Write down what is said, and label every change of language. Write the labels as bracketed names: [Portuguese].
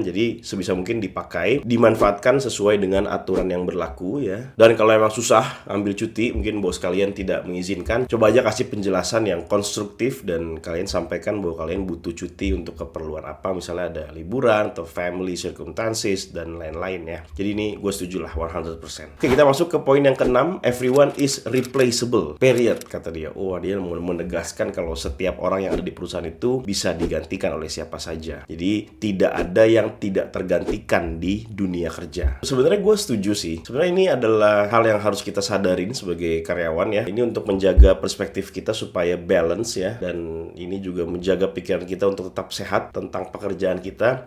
[Indonesian] Jadi sebisa mungkin dipakai, dimanfaatkan sesuai dengan aturan yang berlaku ya. Dan kalau emang susah ambil cuti, mungkin bos kalian tidak mengizinkan, coba aja kasih penjelasan yang konstruktif dan kalian sampaikan bahwa kalian butuh cuti untuk keperluan apa, misalnya ada liburan atau [English] family circumstances [Indonesian] dan lain-lain ya. Jadi ini gue setuju lah 100%. Oke, kita masuk ke poin yang keenam. [English] Everyone is replaceable, period, [Indonesian] kata dia. Dia mau menegaskan kalau setiap orang yang ada di perusahaan itu bisa digantikan oleh siapa saja. Jadi tidak ada yang tidak tergantikan di dunia kerja. Sebenarnya gue setuju sih. Sebenarnya ini adalah hal yang harus kita sadarin sebagai karyawan ya. Ini untuk menjaga perspektif kita supaya balance ya, dan ini juga menjaga pikiran kita untuk tetap sehat tentang pekerjaan kita.